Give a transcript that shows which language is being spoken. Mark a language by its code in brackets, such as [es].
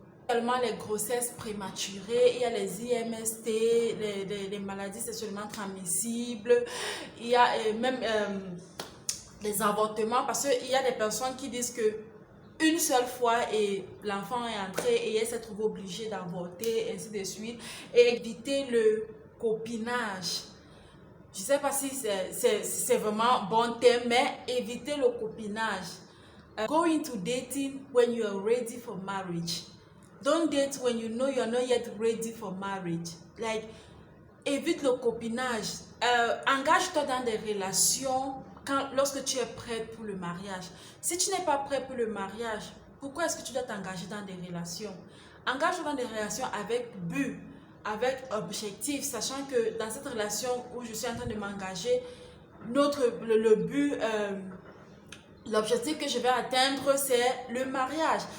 [fr] Également les grossesses prématurées, il y a les IMST, les maladies sexuellement transmissibles, il y a même les avortements parce qu'il y a des personnes qui disent que une seule fois et l'enfant est entré et elle s'est trouvée obligée d'avorter, ainsi de suite, et éviter le copinage. Je ne sais pas si c'est vraiment bon terme, mais éviter le copinage. [en] Go into dating when you are ready for marriage. Don't date when you know you're not yet ready for marriage. [fr] Like, évite le copinage. Engage-toi dans des relations lorsque tu es prête pour le mariage. Si tu n'es pas prêt pour le mariage, pourquoi est-ce que tu dois t'engager dans des relations? Engage-toi dans des relations avec but, avec objectif, sachant que dans cette relation où je suis en train de m'engager, le but, l'objectif que je vais atteindre, c'est le mariage.